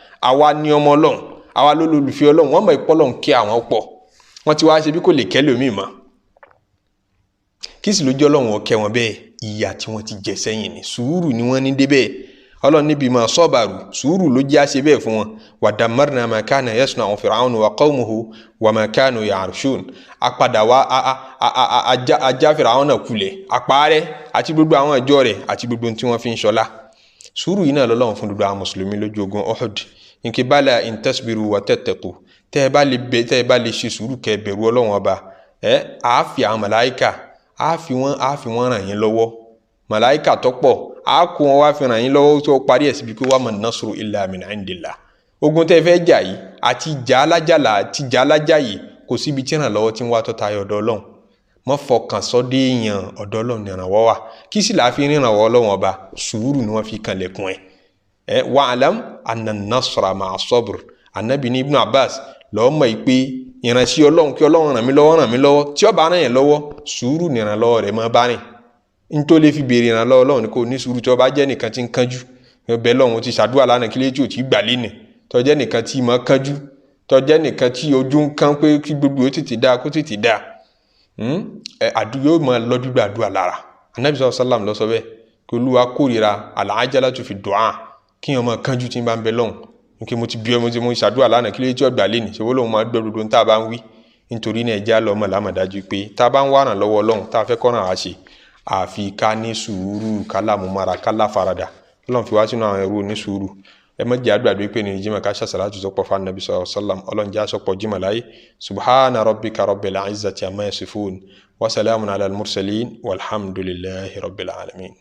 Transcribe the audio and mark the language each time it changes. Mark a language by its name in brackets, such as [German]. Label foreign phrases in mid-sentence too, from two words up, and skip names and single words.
[Yoruba] Àwa ni ọmọ Ọlọ́run, àwa ló lólùfẹ́ Ọlọ́run. Wọ́n mọ̀ pé Ọlọ́run kẹ́ àwọn pọ̀. Wọ́n ti wá ṣe bí kò lè kẹ́ lòmíì mọ́. Kí sì ló jẹ́ Ọlọ́run ó kẹ́ wọn bẹ́ẹ̀? Ìyà tí wọ́n ti jẹ sẹ́yìn ni. Sùúrù ni wọ́n ní débẹ̀. Ọlọ́run ní, [Arabic] "بما صبروا." [Yoruba] Sùúrù ló jẹ́ a ṣe bẹ́ẹ̀ fún wọn. [Arabic] "ودمرنا ما كان يصنع فرعون وقومه وما كانوا يعرشون." [Yoruba] A padà wá, a, a, a, a, a, a já, a já Fìràwọn náà kulẹ̀. A pa á rẹ́, àti gbogbo àwọn ìjọ rẹ̀, àti gbogbo ohun tí wọ́n fi ń ṣọlá. Sùúrù yìí náà lọ́lọ́run fún gbogbo àwọn Mùsùlùmí lójú ogun Uhud. Ní kí, [Arabic] "بلى إن تصبروا وتتقوا." [Yoruba] Tẹ́ ẹ bá lè bẹ-, tẹ́ ẹ bá lè ṣe sùúrù kẹ́ ẹ bẹ̀rù Ọlọ́run ọba, ẹ, a fi àwọn màláíkà, a fi wọ́n, a fi wọ́n ràn yín lọ́wọ́. Màláíkà tó pọ̀, a kó wọn wá fi ràn yín lọ́wọ́ tó parí ẹ̀ síbi pé, [Arabic] "وما النصر إلا من عند الله." [Yoruba] Ogun tẹ́ ẹ fẹ́ jà yìí, àti jà alájàlá, àti jà alájà yìí, kò síbi tí ìrànlọ́wọ́ ti ń wá tó tayọ ọ̀dọ̀ Ọlọ́run. Má fọkàn sọ dé èèyàn, ọ̀dọ̀ Ọlọ́run ni ìrànwọ́ wà. Kí sì la fi rí ìrànwọ́ Ọlọ́run ọba? Sùúrù ni wọ́n fi kanlẹ̀kùn ẹ̀. Ẹ, [Arabic] "واعلم أن النصر مع الصبر." [Yoruba] Ànábì ní Ibn Abbas, lọ́ọ́ mọ̀ yìí pé ìránṣẹ́ Ọlọ́run, kí Ọlọ́run ràn mí lọ́wọ́, ràn mí lọ́wọ́. Tí ó bá ràn yẹn lọ́wọ́, sùúrù ni ìrànlọ́wọ́ rẹ̀ máa bá rìn. N tó lè fi béèrè ìrànlọ́wọ́ Ọlọ́run ni kó ní sùúrù. Tí ó bá jẹ́ nìkan tí ń kánjú, bẹ́ẹ̀ Ọlọ́run ti ṣàdúrà lánàá, kí ló tí ò tí gbà lénìí? Tí ó jẹ́ nìkan tí máa kánjú, tí ó jẹ́ nìkan tí ojú ń kán pé kí gbogbo ó tètè dáa, kó tètè dáa. Hmm? Ẹ, àdú-, yóò máa lọ gbígbà àdúrà lára. Ànábì [Arabic] صلى الله عليه وسلم [Yoruba] ló sọ bẹ́ẹ̀, kí Olúwa kórìíra [Arabic] العجلة في الدعاء, [Yoruba] kí èèyàn máa kánjú tí ń bá ń bẹ lọ́hùn. Kí mo ti bí ọmọ tí mo ṣàdúrà lánàá, kí ló dé tí ó gbà lénìí? Ṣé wọ́n lóun máa gbọ́ gbogbo ohun tá a bá ń wí? Nítorí náà, ẹ jẹ́ á lọ mọ̀ lámọ̀dájú pé tá a bá ń wá ìrànlọ́wọ́ Ọlọ́run, tá a fẹ́ kó ràn wá ṣe, àfi ká ní sùúrù, ká lámúmára, ká láfaradà. Ọlọ́run fi wá sínú àwọn ẹrú onísùúrù. Ẹ má jẹ́ á gbàgbé pé ní Jímọ̀ ká ṣàṣàlátù tó pọ̀ fún Ànábì [Arabic] صلى الله عليه وسلم. [Yoruba] Ọlọ́run jẹ́ á sọ pọ̀ Jímọ̀ láyé. [Arabic] سبحان ربك رب العزة عما يصفون وسلام على المرسلين. والحمد لله رب العالمين.